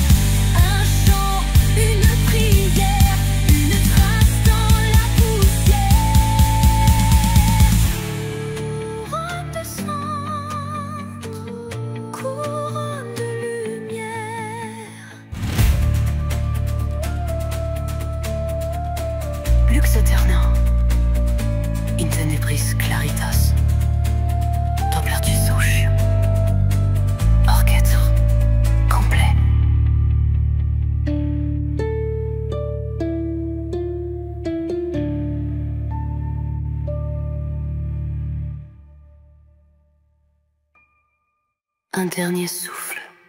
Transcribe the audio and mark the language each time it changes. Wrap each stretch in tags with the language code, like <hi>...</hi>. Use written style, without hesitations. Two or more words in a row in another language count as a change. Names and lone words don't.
<fr>Un chant, une prière, une trace dans la poussière. Couronne de sang, couronne de lumière.</fr> <la>Lux Aeterna, in tenebris claritas, Dopplertus Socium,</la> <fr>orchestre complet. Un dernier souffle.</fr>